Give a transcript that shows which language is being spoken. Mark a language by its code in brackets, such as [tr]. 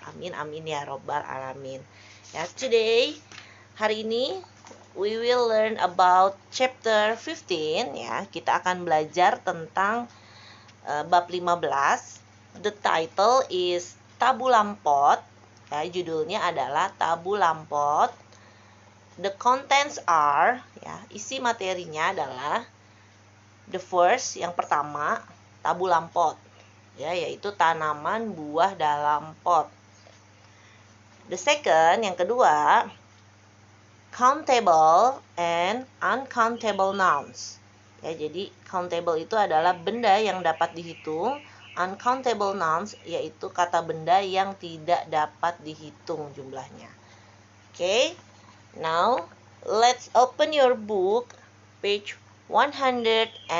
[ar] Amin amin ya robbal alamin. [en] Ya, today [id] hari ini [en] we will learn about chapter 15 ya. [id] Kita akan belajar tentang bab 15. [en] The title is Tabu Lampot. [id] Ya, judulnya adalah Tabu Lampot. [en] The contents are, [id] ya, isi materinya adalah [en] the first, [id] yang pertama, tabu lampot, ya, yaitu tanaman buah dalam pot. [en] The second, [id] yang kedua, [en] countable and uncountable nouns. [id] Ya, jadi countable itu adalah benda yang dapat dihitung. Uncountable nouns yaitu kata benda yang tidak dapat dihitung jumlahnya. [en] Okay, now let's open your book, page 152.